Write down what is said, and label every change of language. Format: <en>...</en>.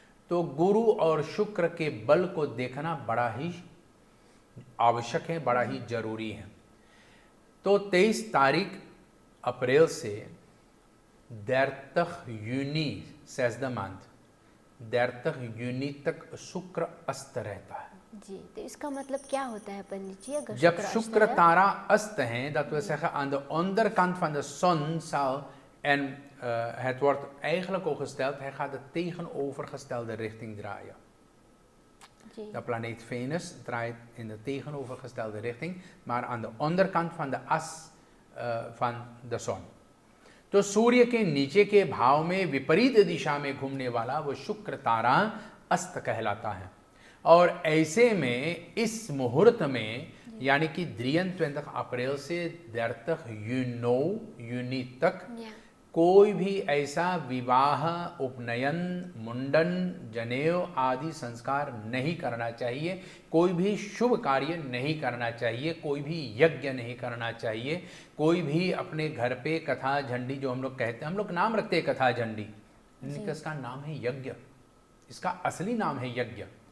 <hi>तो गुरु और शुक्र के बल को देखना बड़ा ही आवश्यक है, बड़ा ही जरूरी है। तो 23 तारीख अप्रैल से</hi> <nl>30 juni 6e maand 30 juni</nl> <hi>तक शुक्र अस्त रहता है। जी, तो इसका मतलब क्या होता है पंडित जी? अगर जब अस्त शुक्र है? तारा अस्त है,</hi> <nl>dat wil zeggen aan de onderkant van de zon zal, en het wordt eigenlijk ook gesteld, hij gaat de tegenovergestelde richting draaien.</nl> <hi>Ji.</hi> <nl>De planeet Venus draait in de tegenovergestelde richting, maar aan de onderkant van de as van de zon।</nl> <hi>तो सूर्य के नीचे के भाव में विपरीत दिशा में घूमने वाला वो शुक्र तारा अस्त कहलाता है। और ऐसे में इस मुहूर्त में यानी कि 23 अप्रैल से 30 juni तक कोई भी ऐसा विवाह उपनयन मुंडन जनेऊ आदि संस्कार नहीं करना चाहिए, कोई भी शुभ कार्य नहीं करना चाहिए, कोई भी यज्ञ नहीं करना चाहिए, कोई भी अपने घर पे कथा झंडी जो हम लोग कहते हैं, हम लोग नाम रखते हैं कथा झंडी, इसका नाम है यज्ञ, इसका असली नाम है यज्ञ।</hi>